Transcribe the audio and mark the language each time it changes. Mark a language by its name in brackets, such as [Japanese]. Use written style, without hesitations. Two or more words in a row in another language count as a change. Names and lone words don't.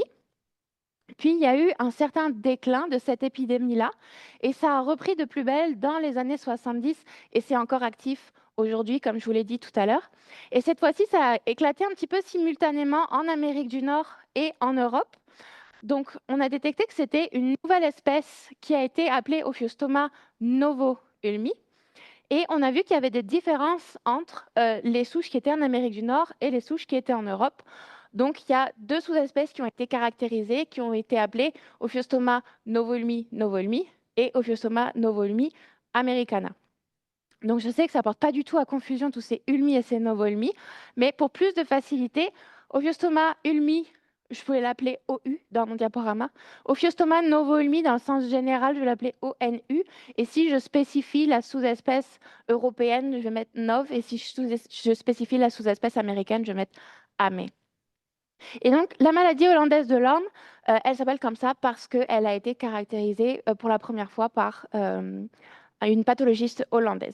[French] Puis, il y a eu un certain déclin de cette épidémie-là, et ça a repris de plus belle dans les années 70, et c'est encore actif aujourd'hui, comme je vous l'ai dit tout à l'heure. Et cette fois-ci, ça a éclaté un petit peu simultanément en Amérique du Nord et en Europe. Donc, on a détecté que c'était une nouvelle espèce qui a été appelée Ophiostoma novo-ulmi. Et on a vu qu'il y avait des différences entre les souches qui étaient en Amérique du Nord et les souches qui étaient en Europe. Donc, il y a deux sous-espèces qui ont été caractérisées, qui ont été appelées Ophiostoma novo-ulmi novo-ulmi et Ophiostoma novo-ulmi americana. Donc, je sais que ça ne porte pas du tout à confusion tous ces ulmi et ces novo-ulmi, mais pour plus de facilité, Ophiostoma ulmi, je pouvais l'appeler OU dans mon diaporama. Ophiostoma novo-ulmi, dans le sens général, je vais l'appeler ONU. Et si je spécifie la sous-espèce européenne, je vais mettre NOV. Et si je spécifie la sous-espèce américaine, je vais mettre AME. Et donc, la maladie hollandaise de l'homme, elle s'appelle comme ça parce qu'elle a été caractérisée pour la première fois par une pathologiste hollandaise.